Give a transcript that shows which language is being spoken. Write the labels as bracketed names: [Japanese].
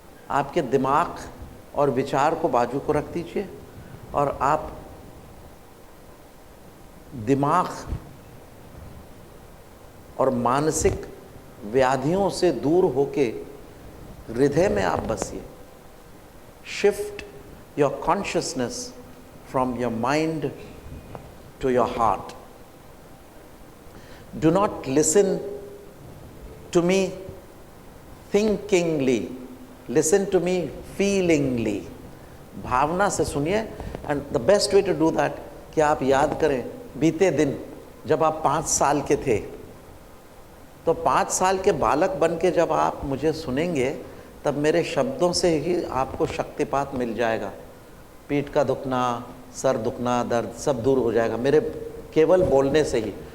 [Hindi] आपके दिमाग और विचार को बाजू को रख दीजिए, और आप दिमाग और मानसिक व्याधियों से दूर होके हृदय में आप बसिए। [English] Shift your consciousness from your mind to your heart. Do not listen to me thinkingly, listen to me feelingly. [Hindi] भावना से सुनिए। [English] and the best way to do that, [Hindi] कि आप याद करें बीते दिन जब आप 5 साल के थे, तो 5 साल के बालक बन के जब आप मुझे सुनेंगे, तब मेरे शब्दों से ही आपको शक्तिपात मिल जाएगा। पीठ का दुखना, सर दुखना, दर्द सब दूर हो जाएगा मेरे केवल बोलने से ही।